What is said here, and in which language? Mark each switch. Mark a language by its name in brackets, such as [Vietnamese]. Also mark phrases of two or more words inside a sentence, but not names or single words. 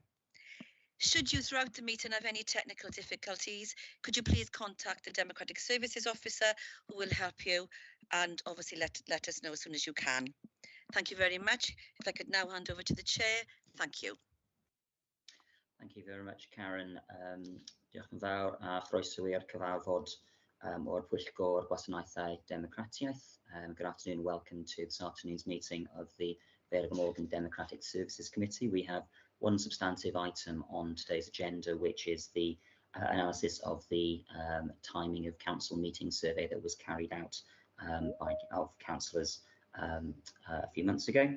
[English] Should you throughout the meeting have any technical difficulties, could you please contact the Democratic Services Officer who will help you, and obviously let us know as soon as you can. Thank you very much. If I could now hand over to the chair, thank you. Thank you very much, Karen. [Welsh] Diolch yn fawr a chroeso i'r cyfarfod o'r Pwyllgor Gwasanaethau Democratiaeth. [English] Good afternoon, welcome to this afternoon's meeting of the Vale of Morgan Democratic Services Committee. We have one substantive item on today's agenda, which is the analysis of the timing of council meeting survey that was carried out by councillors a few months ago.